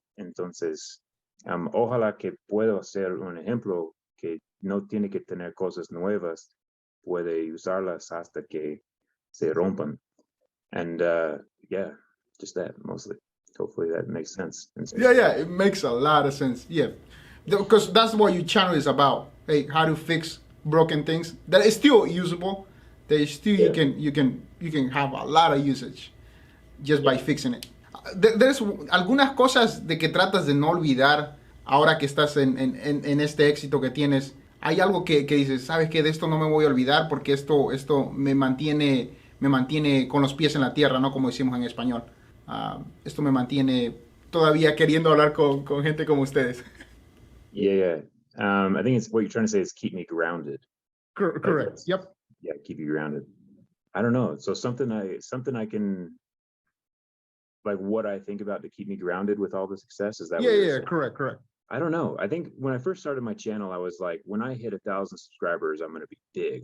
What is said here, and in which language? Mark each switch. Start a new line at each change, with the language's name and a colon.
Spanish: Entonces, ojalá que pueda ser un ejemplo que no tiene que tener cosas nuevas, puede usarlas hasta que se rompan.
English: And yeah, just that mostly. Hopefully that makes sense. Yeah, it makes a lot of sense. Yeah, because that's what your channel is about. Hey, how to fix broken things that is still usable. That is still you can have a lot of usage just by fixing it. There's
Spanish: algunas cosas de que tratas de no olvidar ahora que estás en este éxito que tienes. Hay algo que dices, sabes que de esto no me voy a olvidar porque esto me mantiene con los pies en la tierra, ¿no? Como decimos en español. Esto me mantiene todavía queriendo hablar con gente como ustedes.
English: Yeah. I think it's what you're trying to say is keep me grounded. Correct. Yep. Yeah, keep you grounded. I don't know. So something I can, like, what I think about to keep me grounded with all the success, is that Yeah, correct. I don't know. I think when I first started my channel, I was like, when I hit 1,000 subscribers, I'm going to be big.